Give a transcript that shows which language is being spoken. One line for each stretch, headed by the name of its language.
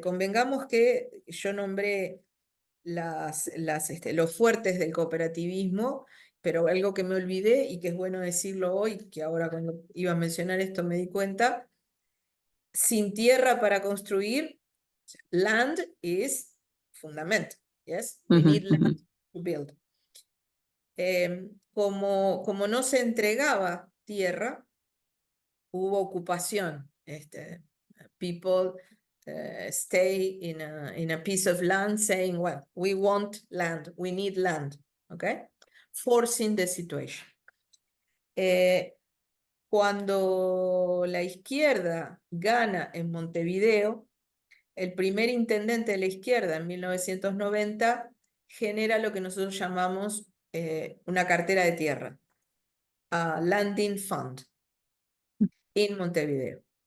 Spanish: Convengamos que yo nombré los fuertes del cooperativismo, pero algo que me olvidé y que es bueno decirlo hoy, que ahora cuando iba a mencionar esto me di cuenta, sin tierra para construir,
English: land is fundamental. Yes, we need land to build.
Spanish: Como no se entregaba tierra, hubo ocupación.
English: People stay in a piece of land saying, well, we want land, we need land, okay? Forcing the situation.
Spanish: Cuando la izquierda gana en Montevideo, el primer intendente de la izquierda en 1990 genera lo que nosotros llamamos una cartera de tierra, a Landing Fund, en Montevideo.